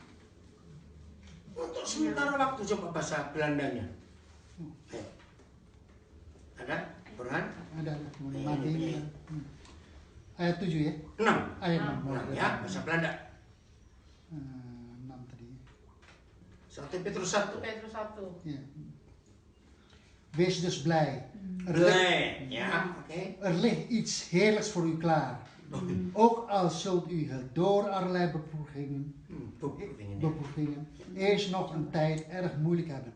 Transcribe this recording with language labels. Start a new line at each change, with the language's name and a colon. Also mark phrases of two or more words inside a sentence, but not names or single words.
Indonesian: Untuk sementara waktu, coba bahasa Belandanya. Ayo. Ada? Burhan? Ada mati. Ayat 7 ya? 6. Ayat 6. 6 ya, bahasa Belanda. 6 tadi. 1 Petrus 1. Petrus 1.
Dutch: Ja. Wees dus blij. Blij, ja, oké. Er ligt iets heerlijks voor u klaar. Ook al zult u het door allerlei beproevingen eerst nog een tijd erg moeilijk hebben.